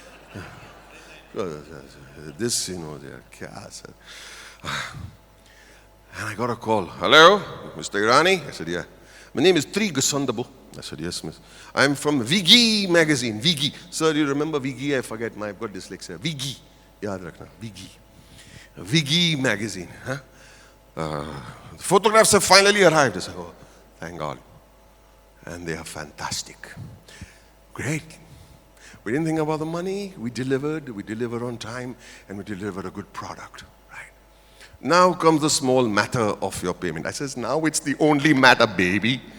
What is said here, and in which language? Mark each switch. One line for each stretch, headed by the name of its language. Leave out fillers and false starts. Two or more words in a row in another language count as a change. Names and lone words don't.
English: This, you know, kya, sir. And I got a call. Hello, Mr. Irani? I said, yeah. My name is Tri Gasandabo. I said, yes, miss. I'm from Vigi magazine. Vigi. Sir, do you remember Vigi? I forget. I've got dyslexia. Vigi.
Hindi: याद रखना.
English: Vigi. Vigi magazine. Huh? The photographs have finally arrived. I said, oh, thank God. And they are fantastic. Great. We didn't think about the money. We delivered on time, and we delivered a good product. Right. Now comes the small matter of your payment. I says, now it's the only matter, baby.